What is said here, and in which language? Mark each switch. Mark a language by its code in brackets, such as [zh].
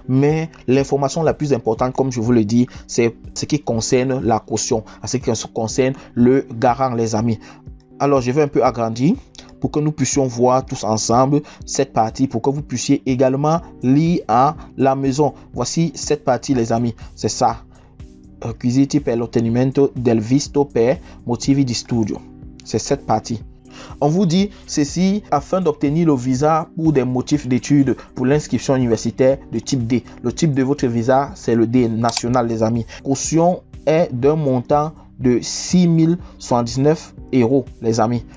[fr] Mais l'information la plus importante, comme je vous le dis, c'est ce qui concerne la caution, ce qui concerne le garant, les amis. Alors je vais un peu agrandir pour que nous puissions voir tous ensemble cette partie, pour que vous puissiez également lire à la maison. Voici cette partie les amis, c'est ça. [it] Requisiti per l'ottenimento del visto per motivi di studio. [fr] C'est cette partie. On vous dit ceci afin d'obtenir le visa pour des motifs d'études pour l'inscription universitaire de type D. Le type de votre visa, c'est le D national les amis. Caution est d'un montant de 6 079 € les amis.